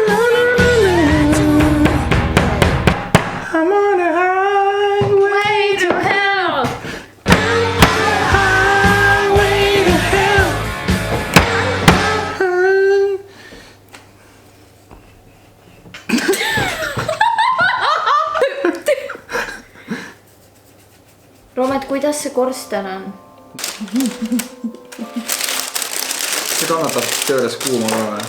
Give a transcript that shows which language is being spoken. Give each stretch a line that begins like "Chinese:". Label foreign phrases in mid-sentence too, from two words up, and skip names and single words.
English: I'm on a highway to hell. Highway to hell.
Estonian: Roomet, kuidas see korsten on? See kannatab tööres kuuma ka või?